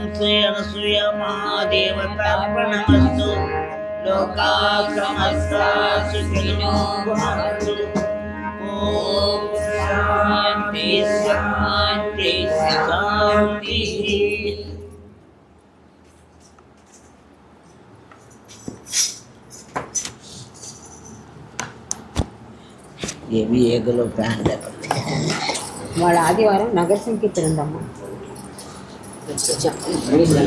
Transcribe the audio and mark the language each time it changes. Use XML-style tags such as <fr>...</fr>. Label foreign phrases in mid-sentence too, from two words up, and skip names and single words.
<sa>श्री अनसूया महादेवतार्पणमस्तु लोकाः समस्ताः सुखिनो भवन्तु ॐ शान्ति शान्ति शान्तिः</sa> <te>ఏవి ఏగలో ఫ్యాన్ లేకపోతే వాళ్ళ ఆదివారం నగర సంకీర్తన ఉందమ్మా.</te>